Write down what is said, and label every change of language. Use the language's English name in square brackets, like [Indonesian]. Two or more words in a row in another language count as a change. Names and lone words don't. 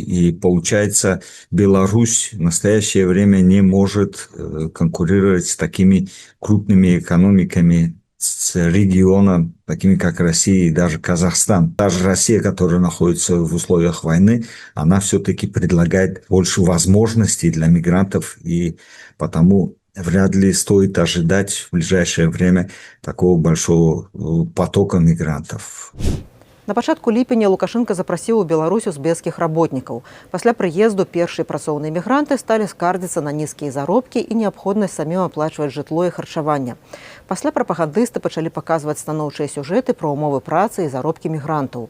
[Russian] И получается, Беларусь в настоящее время не может конкурировать с такими крупными экономиками с региона, такими как Россия и даже Казахстан. Даже Россия, которая находится в условиях войны, она все-таки предлагает больше возможностей для мигрантов, и потому вряд ли стоит ожидать в ближайшее время такого большого потока мигрантов. [Belarusian] На пачатку ліпеня Лукашенко запрасіў у Беларусь узбекскіх работнікаў. Пасля прыезду першыя працоўныя мігранты сталі скардзіцца на нізкія заробкі і неабходнасць самім аплачваць жытло і харчаванне. Пасля прапагандысты пачалі паказваць станоўчыя сюжэты пра ўмовы працы і заробкі мігрантаў.